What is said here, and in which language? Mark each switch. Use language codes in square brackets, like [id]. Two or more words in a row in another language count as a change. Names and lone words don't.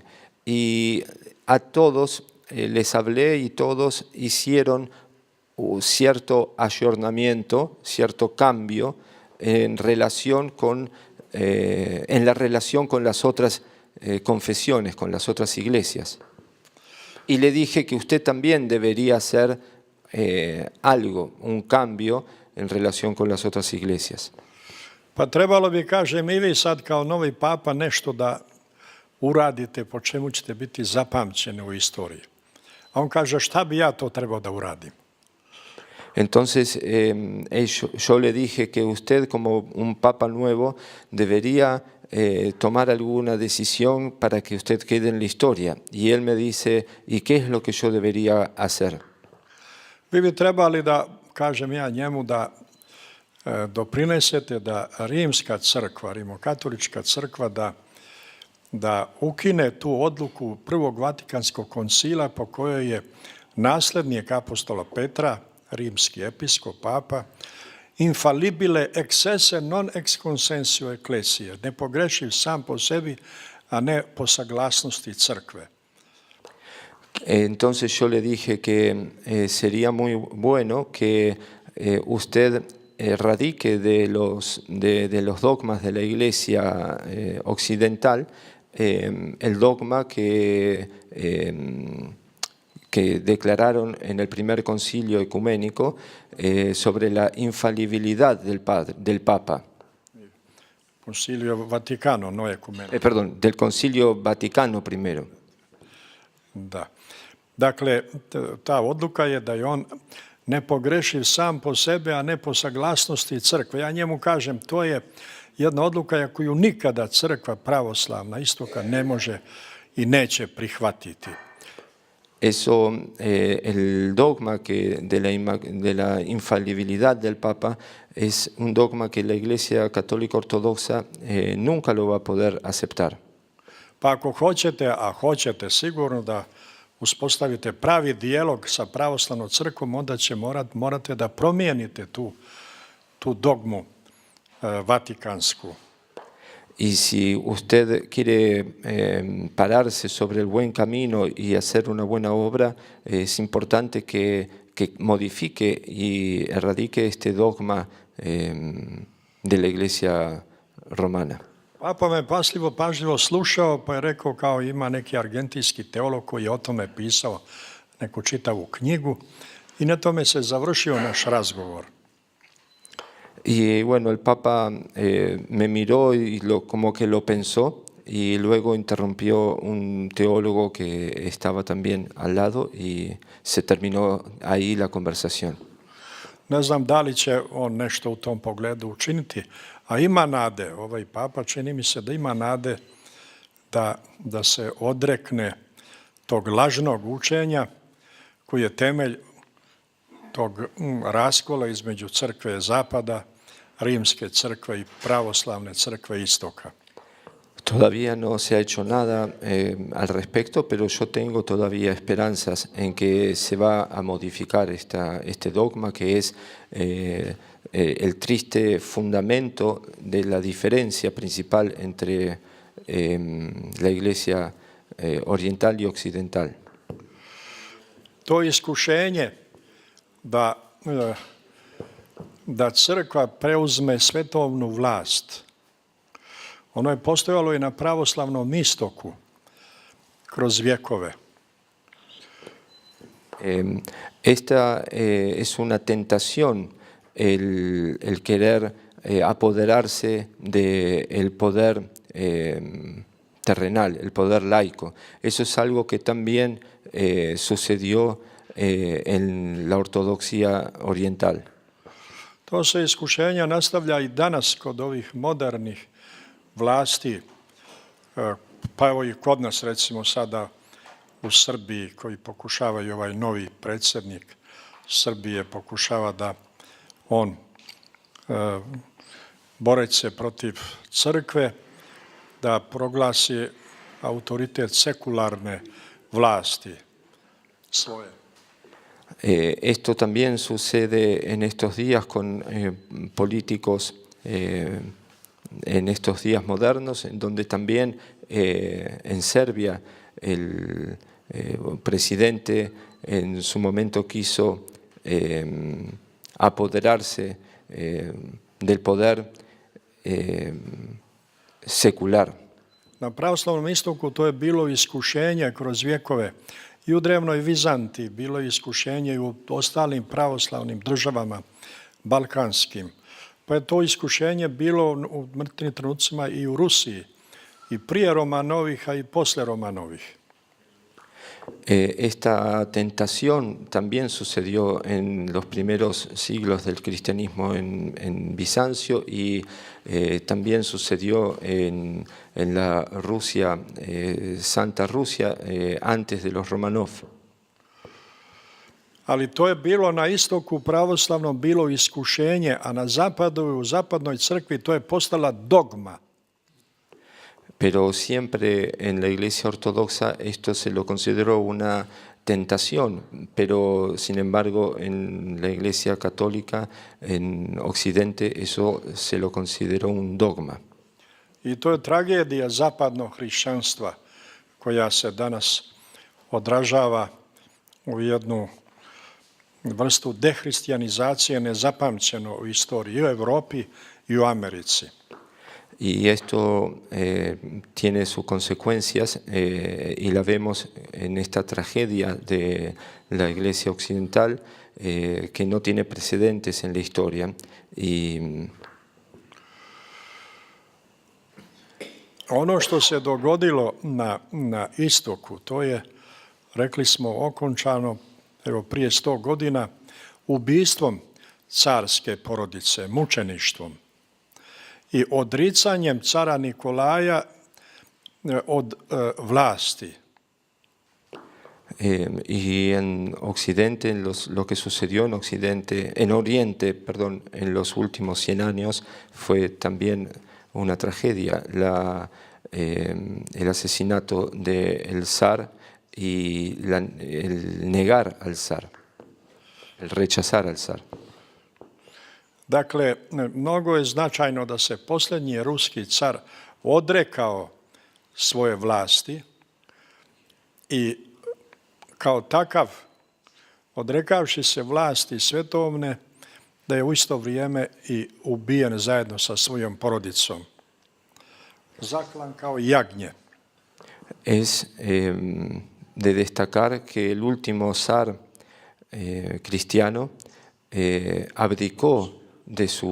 [es] Y a todos les hablé y todos hicieron cierto ayornamiento, cierto cambio en la relación con las otras confesiones, con las otras iglesias. Y le dije que usted también debería hacer algo, un cambio en relación con las otras iglesias. [sr] Pa trebalo bi, kažem, i vi sad kao novi papa nešto da uradite po čemu ćete biti zapamćeni u istoriji. A on kaže, šta bi ja to trebao da uradim? [es] Entonces yo le dije que usted como un papa nuevo debería tomar alguna decisión para que usted quede en la historia. Y él me dice, ¿y qué es lo que yo debería hacer? [sr] Vi bi trebali da, kažem ja njemu, da doprinesete da rimska crkva, rimokatolička crkva, da ukine tu odluku Prvog Vatikanskog koncila po kojoj je naslednik apostola Petra, rimski episkop, papa, [la] infalibile ex esse non ex consensio ecclesiae, [sr] nepogrešiv sam po sebi, a ne po saglasnosti crkve. [es] Entonces yo le dije que sería muy bueno que usted radique de los dogmas de la Iglesia occidental, el dogma que declararon en el primer concilio ecuménico sobre la infalibilidad del Papa. Concilio Vaticano, no ecuménico. Perdón, del Concilio Vaticano I. [sr] Da. Dakle, ta odluka je da je on nepogrešiv sam po sebe, a ne po saglasnosti crkve. Ja njemu kažem, to je jedna odluka koju nikada crkva pravoslavna istoka ne može i neće prihvatiti. [es] Eso, el dogma de la infalibilidad del Papa es un dogma que la Iglesia Católica Ortodoxa nunca lo va a poder aceptar. [sr] Pa ako hoćete, a hoćete sigurno da uspostavite pravi dijalog sa pravoslavnom crkvom, onda će morate da promijenite tu dogmu vatikansku. [es] Y si usted quiere pararse sobre el buen camino y hacer una buena obra, es importante que modifique y erradique este dogma de la Iglesia romana. [sr] Papa me pažljivo slušao, pa je rekao kao ima neki argentinski teolog koji je o tome pisao neku čitavu knjigu i na tome se završio naš razgovor. [es] Y bueno, el Papa me miró y como que lo pensó y luego interrumpió un teólogo que estaba también al lado y se terminó ahí la conversación. [sr] Ne znam da li će on nešto u tom pogledu učiniti, a ima nade. Ovaj Papa čini mi se da ima nade da se odrekne tog lažnog učenja koji je temelj tog raskola između crkve zapada, rimske crkve i pravoslavne crkve istoka. [es] Todavía no se ha hecho nada al respecto, pero yo tengo todavía esperanzas en que se va a modificar este dogma que es el triste fundamento de la diferencia principal entre la Iglesia oriental y occidental. [sr] To iskušenje da crkva preuzme svetovnu vlast, ono je postojalo i na pravoslavnom istoku kroz vjekove. [es] Esta es una tentación el querer apoderarse del poder terrenal, el poder laico. Eso es algo que también sucedió en la ortodoxia oriental. [sr] To se iskušenja nastavlja i danas kod ovih modernih vlasti Pa evo i kod nas, recimo sada u Srbiji, koji pokušavaju ovaj novi predsjednik Srbije, pokušava da on boreći se protiv crkve, da proglasi autoritet sekularne vlasti svoje. [es] Esto también sucede en estos días con políticos en estos días modernos, en donde también en Serbia el presidente en su momento quiso apoderarse del poder sekular. [sr] Na pravoslavnom istoku to je bilo iskušenje kroz vjekove. I u drevnoj Vizantiji bilo je iskušenje i u ostalim pravoslavnim državama balkanskim. Pa je to iskušenje bilo u mrtvim trenucima i u Rusiji. I prije Romanovih, a i posle Romanovih. [es] Esta tentación también sucedió en los primeros siglos del cristianismo en Bizancio y también sucedió en la Rusia, Santa Rusia, antes de los Romanov. [sr] Ali to je bilo na istoku pravoslavnom bilo iskušenje, a na zapadu i u zapadnoj crkvi to je postala dogma. [es] Pero siempre en la Iglesia Ortodoxa esto se lo consideró una tentación, pero sin embargo en la Iglesia Católica en Occidente eso se lo consideró un dogma. [sr] I to je tragedija zapadnog hrišćanstva koja se danas odražava u jednu vrstu dehrišćanizacije nezapamćeno u istoriji i u Europi i u Americi. [es] Y esto tiene sus consecuencias y la vemos en esta tragedia de la Iglesia Occidental que no tiene precedentes en la historia. [sr] Ono što se dogodilo na istoku, to je, rekli smo, okončano evo, prije 100 godina ubistvom carske porodice, mučeništvom i odricanjem cara Nikolaja od vlasti. [es] Y en Occidente, lo que sucedió en Oriente, perdón, en los últimos 100 años fue también una tragedia, el asesinato del zar y el negar al zar, el rechazar al zar. [sr] Dakle, mnogo je značajno da se posljednji ruski car odrekao svoje vlasti i kao takav, odrekavši se vlasti svetovne, da je u isto vrijeme i ubijen zajedno sa svojom porodicom. Zaklan kao jagnje. [es] Es de destacar que el último zar cristiano abdicó de